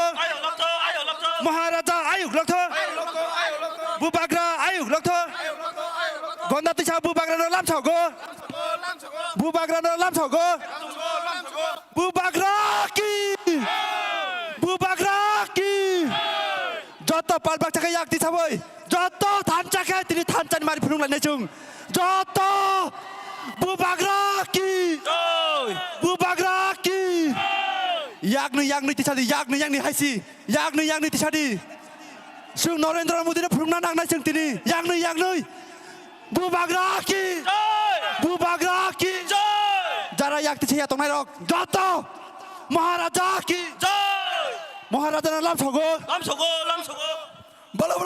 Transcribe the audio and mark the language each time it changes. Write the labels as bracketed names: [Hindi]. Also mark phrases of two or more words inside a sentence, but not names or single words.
[Kok Borok] Maharaja ayuk lokto. Bubagra ayuk lokto. Gondati chao bubagra no lam thogo. Bubagra no lam thogo. Bubagra ki. Bubagra ki. যত পালবাক চাকে ইয়াক দি সাবই যত ধান চাকে তিনি ধান চান মারি ফুরুং লাইনে chung যত bubagra ki yakni tisadi yakni haisi yakni tisadi sung Narendra Modi ne phurungna nangnai chung tini yakni bubagra ki jara yak tiche ya tongnai rok joto maharaja ki Maharaja na lam thogo Bala bala